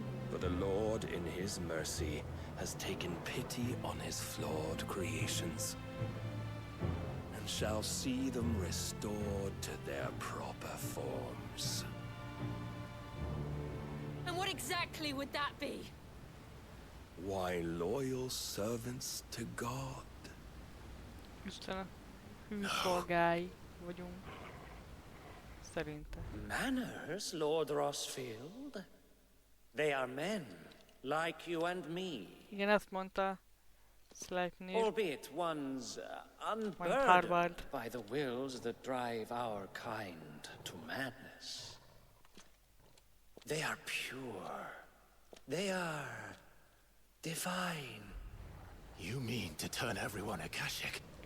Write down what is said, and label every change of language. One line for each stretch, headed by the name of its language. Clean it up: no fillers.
English: For the Lord, in his mercy, has taken pity on his flawed creations, and shall see them restored to their proper forms. And what exactly would that be? Why, loyal servants to God.
Hungarian: Istenem, hű szolgái vagyunk. Szerintem.
English: Manners, Lord Rossfield? They are men, like you and me.
Hungarian: Igen, ezt mondta Sleipnir.
English: Albeit one's Harvard. unburdened by the wills that drive our kind to madness. They are pure. They are divine. You mean to turn everyone Akashic?